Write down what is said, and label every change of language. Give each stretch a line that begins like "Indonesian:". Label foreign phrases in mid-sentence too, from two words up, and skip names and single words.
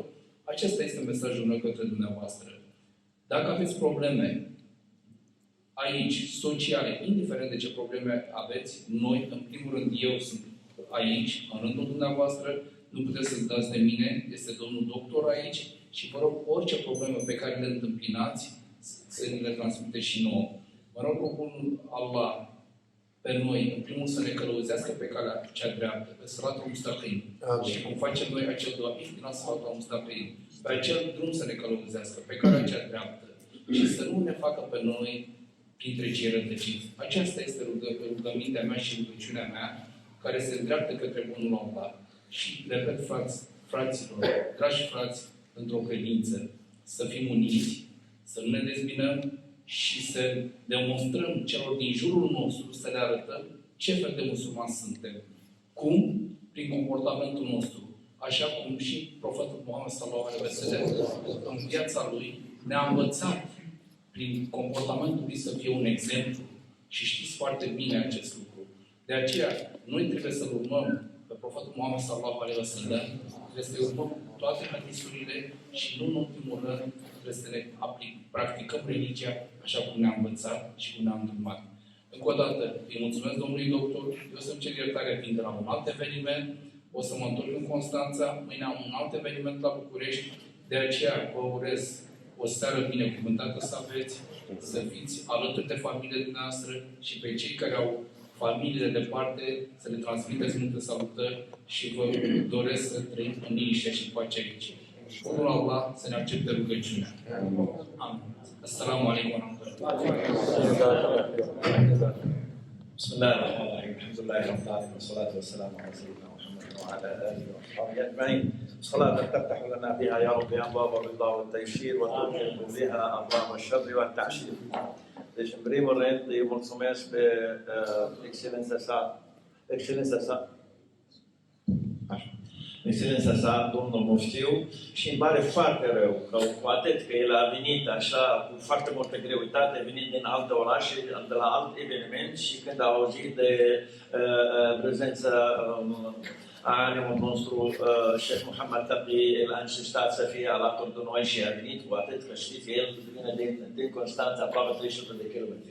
Romanian: Acesta este mesajul meu către dumneavoastră. Dacă aveți probleme aici, sociale, indiferent de ce probleme aveți, noi, în primul rând, eu sunt aici, în rândul dumneavoastră, nu puteți să-l dați de mine, este domnul doctor aici și vă rog orice problemă pe care le întâmpinați, să ne le transmite și nouă. Mă rog Bunul Allah pe noi, în primul să ne călăuzească pe calea cea dreaptă, pe
Arabic: الصراط المستقيم.
Romanian: Și cum facem noi acel dua,
Arabic: اهدنا الصراط المستقيم,
Romanian: pe acel drum să ne călăuzească, pe calea cea dreaptă. Și să nu ne facă pe noi printre cei rătăciți. Aceasta este rugămintea mea și rugăciunea mea, care se îndreaptă către Bunul Allah. Și, repet, fraților, dragi frați, într-o credință, să fim uniți, să nu ne dezbinăm și să demonstrăm celor din jurul nostru, să le arătăm ce fel de musulmani suntem. Cum? Prin comportamentul nostru. Așa cum și profetul Muhammed
Arabic: صلى الله عليه وسلم
Romanian: în viața lui ne-a învățat prin comportamentul lui să fie un exemplu. Și știți foarte bine acest lucru. De aceea, noi trebuie să-l urmăm pe profetul Muhammed
Arabic: صلى الله عليه وسلم,
Romanian: trebuie să urmăm toate hadisurile și nu în ultimul rând trebuie să ne practicăm religia așa cum ne-a învățat și cum ne-a îndrumat. Încă o dată, îi mulțumesc domnului doctor, eu să-mi cer iertare fiind de la un alt eveniment, o să mă întorc în Constanța, mâine am un alt eveniment la București, de aceea vă urez o seară binecuvântată să aveți, să fiți alături de familiile dumneavoastră și pe cei care au familiile departe, să le transmiteți multe salutări și vă doresc să trăim în liniște și pace aici. Bunul Allah să ne accepte rugăciunea. Amin.
Arabic: السلام عليكم و بسم الله الرحمن الرحيم الحمد لله رب العالمين والصلاة والسلام على سيدنا محمد وعلى آله وصحبه أجمعين صلاة تفتح لنا بها يا رب أبواب الرضا والتيسير وتغلق بها أبواب الشر والتعسير.
Romanian: Deci, în primul rând, îi mulțumesc pe excelența sa, domnul Muftiu, și îmi pare foarte rău că cu atât că el a venit așa cu foarte multă greutate, a venit din alte orașe, de la alt eveniment și când a auzit de prezența alimul nostru, Sheikh Mohammed Taqi, el a insistat să fie alături de noi și a venit cu atât că știți, el vine din Constanța, aproape 300 de kilometri.